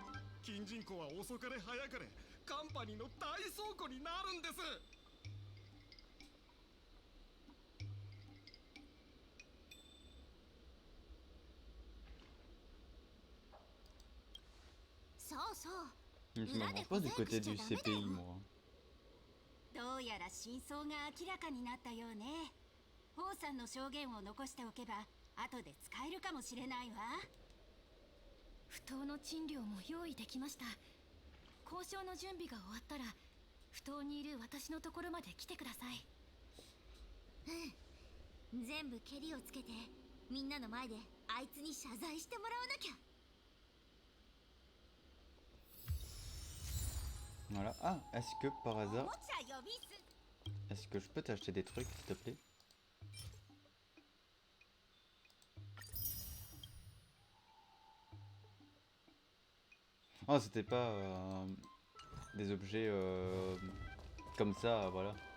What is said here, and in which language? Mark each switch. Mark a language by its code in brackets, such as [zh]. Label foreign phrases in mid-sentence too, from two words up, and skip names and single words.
[ja] 金人口は遅かれ早かれカンパニーの大倉庫になるんです。そうそう。 [fr] je me range pas du côté du CPI, moi. [ja] どうやら真相が明らかになったようね。王さんの証言を残しておけば後で使えるかもしれないわ。不当の賃料も用意できました。交渉の準備が終わったら不当にいる私のところまで来てください。うん、全部ケリをつけてみんなの前であいつに謝罪してもらわなきゃ。 [fr] Voilà. Ah, est-ce que par お hasard, もちゃ呼びす。 est-ce que je peux t'acheter des trucs, s'il te plaît? Oh, c'était pas des objets comme ça, voilà.